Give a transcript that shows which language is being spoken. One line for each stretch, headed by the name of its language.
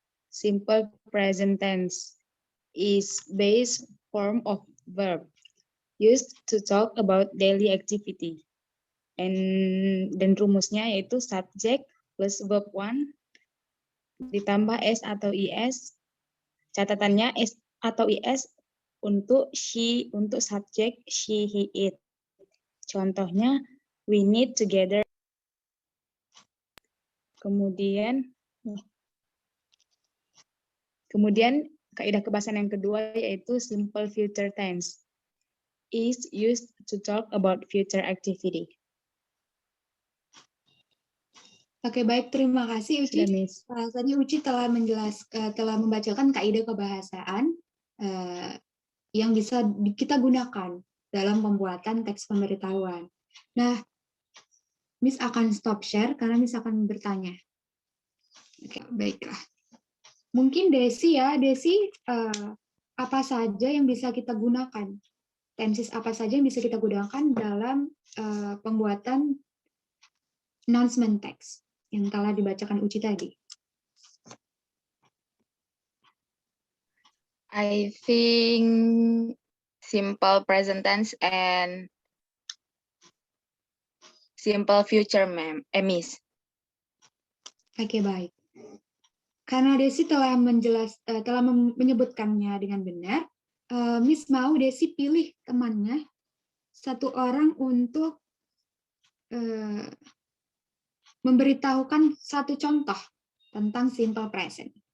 English: Simple present tense is base form of verb used to talk about daily activity.
Indonesian: dan rumusnya yaitu subject plus verb 1 ditambah S atau IS. Catatannya S atau IS untuk she, untuk subjek she, he, it. Contohnya,
English: we need together.
Indonesian: Kemudian kaidah kebahasan yang kedua yaitu simple future tense.
English: Is used to talk about future activity.
Indonesian: Oke, baik, terima kasih Uci. Tadi Uci telah membacakan kaidah kebahasaan yang bisa kita gunakan dalam pembuatan teks pemberitahuan. Nah, Miss akan stop share karena Miss akan bertanya. Oke, baiklah. Mungkin Desi ya, Desi apa saja yang bisa kita gunakan? Tenses apa saja yang bisa kita gunakan dalam pembuatan announcement text yang telah dibacakan Uci tadi?
English: I think simple present tense and simple future, Miss.
Indonesian: Oke, baik. Karena Desi telah menyebutkannya dengan benar, Miss mau Desi pilih temannya satu orang untuk memberitahukan satu contoh tentang simple present.